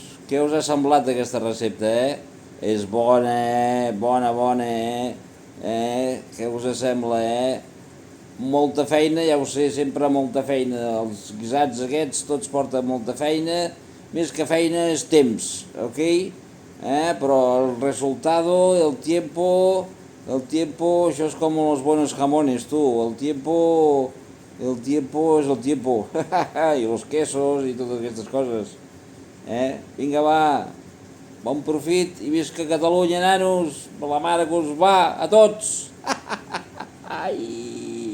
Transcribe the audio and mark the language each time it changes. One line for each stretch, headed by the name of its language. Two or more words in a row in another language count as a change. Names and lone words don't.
Catalan: Què us ha semblat aquesta recepta, És bona, bona, Què us sembla, Molta feina, ja ho sé, sempre molta feina. Els guisats aquests tots porten molta feina, més que feina és temps, ok?
Spanish: Però el resultado, el tiempo,
Catalan: això és com
Spanish: los buenos jamones,
Catalan: tu,
Spanish: el tiempo
Catalan: és
Spanish: el tiempo,
Catalan: i
Spanish: los quesos
Catalan: i totes aquestes coses, Vinga, va, bon profit i visca Catalunya, nanos, la mare que us va, a tots! Ai!